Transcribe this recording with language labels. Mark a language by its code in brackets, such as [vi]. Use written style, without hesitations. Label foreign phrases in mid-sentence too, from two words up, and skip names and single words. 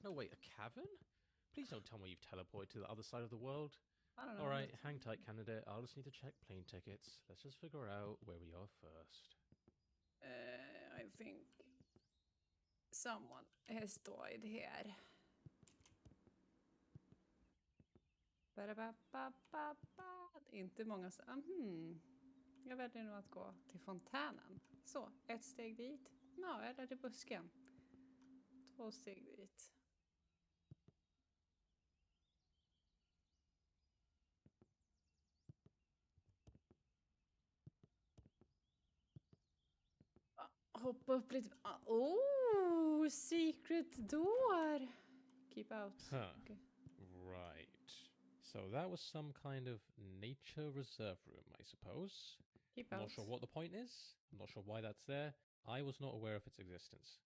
[en] No, wait, a cavern? Please don't tell me you've teleported to the other side of the world. I don't know. Alright, hang tight, candidate. I'll just need to check plane tickets. Let's just figure out where we are first. I think someone has died here. Ba-da-ba-ba-ba-ba. [sv] Inte många Jag väljer nog att gå till fontänen. Så, ett steg dit. Ja, eller till busken. 2 steg dit. Hoppa upp lite. [en] Oh, secret door. Keep out. Huh. Okay. Right. So that was some kind of nature reserve room, I suppose. Keep I'm out. not sure what the point is. I'm not sure why that's there. I was not aware of its existence.